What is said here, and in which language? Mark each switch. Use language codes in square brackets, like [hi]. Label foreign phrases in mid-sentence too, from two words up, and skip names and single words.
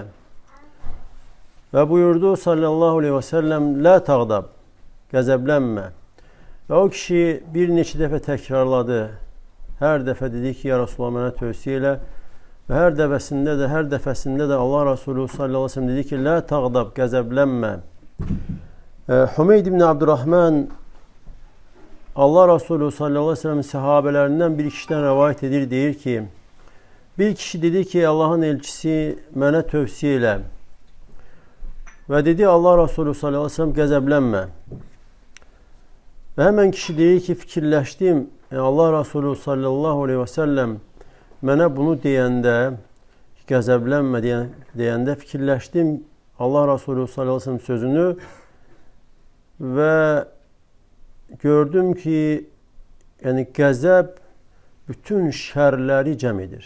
[az] Və buyurdu [ar] صلى الله عليه وسلم, لا تغضب, [az] qəzəblənmə. Və o kişi bir neçə dəfə təkrarladı. Hər dəfə dedi ki, [ar] يا رسول الله [az] mənə tövsiyə elə. Və hər dəfəsində də Allah Resulü [ar] صلى الله عليه وسلم [az] dedi ki, [ar] لا تغضب, [az] qəzəblənmə. Hümeyd ibn Abdurrahman Allah Resulü [ar] صلى الله عليه وسلم [az] sahabələrindən bir kişiden rivayet edir, deyir ki, bir kişi dedi ki, Allah'ın elçisi mənə tövsiyə elə. Və dedi Allah Resulü [ar] صلى الله عليه وسلم [az] qəzəblənmə. Və həmən kişi deyir ki, fikirləşdim, Allah Resulü [ar] صلى الله عليه وسلم [az] mənə bunu deyəndə, qəzəblənmə deyəndə fikirləşdim Allah Resulü [ar] صلى الله عليه وسلم [az] sözünü və gördüm ki, yəni qəzəb bütün şərləri cəm edir.